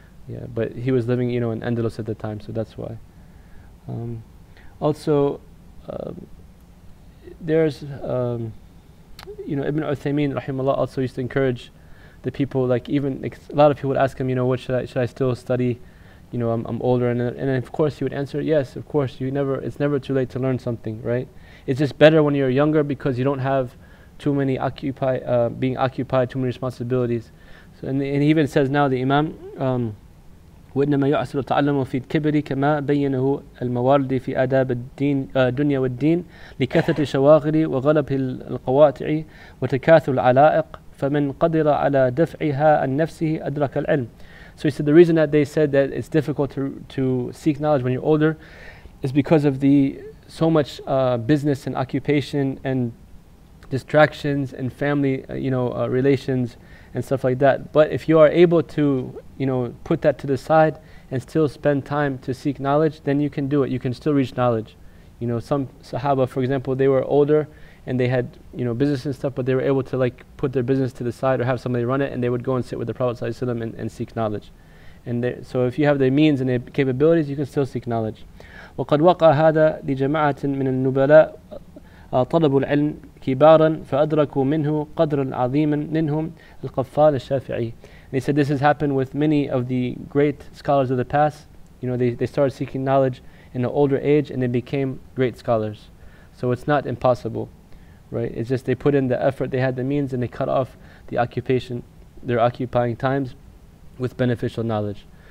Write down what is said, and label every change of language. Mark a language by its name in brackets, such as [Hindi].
[English] Yeah, but he was living, in Andalus at the time, so that's why. Also, there's, Ibn Uthaymeen, rahimahullah, also used to encourage the people, like even a lot of people would ask him, what should I still study? I'm older, and of course he would answer, yes, of course, it's never too late to learn something, right? It's just better when you're younger because you don't have too many being occupied, too many responsibilities. So, and he even says now, the Imam, [Arabic] وإنما يعسر التعلم في الكبر كما بينه الموارد في آداب الدنيا والدين لكثرة الشواغل وغلب القواطع وتكاثر العلائق فمن قدر على دفعها عن نفسه أدرك العلم. [English] So he said the reason that they said that it's difficult to seek knowledge when you're older is because of so much business and occupation and distractions and family relations and stuff like that. But if you are able to put that to the side and still spend time to seek knowledge, then you can do it. You can still reach knowledge. Some Sahaba, for example, they were older and they had business and stuff, but they were able to put their business to the side or have somebody run it, and they would go and sit with the Prophet ﷺ and seek knowledge. And so if you have the means and the capabilities, you can still seek knowledge. [Arabic] وقد وقع هذا لجماعة من النبلاء طلبوا العلم كبارا فأدركوا منه قدرا عظيما منهم القفال الشافعي. [English] And he said this has happened with many of the great scholars of the past. They started seeking knowledge in an older age and they became great scholars. So it's not impossible, right? It's just they put in the effort, they had the means, and they cut off their occupying times with beneficial knowledge.